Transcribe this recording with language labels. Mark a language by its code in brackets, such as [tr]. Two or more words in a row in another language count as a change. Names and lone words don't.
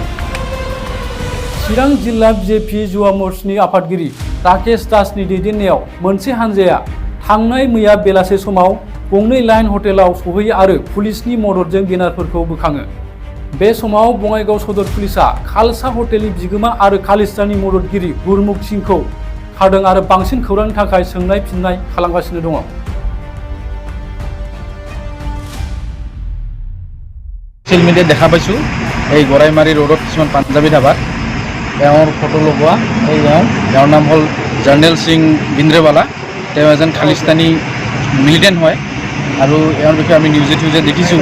[brx] चिरां जिल्ला बिजेपि युवा मोर्चानि आफादगिरि राकेश दासनि दैदेननायाव मोनसे हानजाया थांनाय मैया बेलासे समाव गंनै लाइन हटेलाव सौहैयो आरो पुलिसनि मददजों बेनारफोरखौ बोखाङो। बे समाव बङाइगाव सदर पुलिसा खालसा हटेलनि बिगोमा आरो खालिस्तानी मददगिरि गुरमुख सिंखौ खादों आरो बांसिन खौरांनि थाखाय सोंनाय फिननाय खालामगासिनो दङ। [as] ছ'চিয়েল মিডিয়াত দেখা পাইছোঁ এই গৰাইমাৰী ৰোডত কিছুমান পাঞ্জাবী ধাবাত তেওঁৰ ফটো লগোৱা। এই তেওঁৰ নাম হ'ল জৰ্নেল সিং भिन्द्रेवाला। তেওঁ এজন খালিস্তানী মিলিটেণ্ট হয় আৰু এওঁৰ বিষয়ে আমি নিউজে দেখিছোঁ।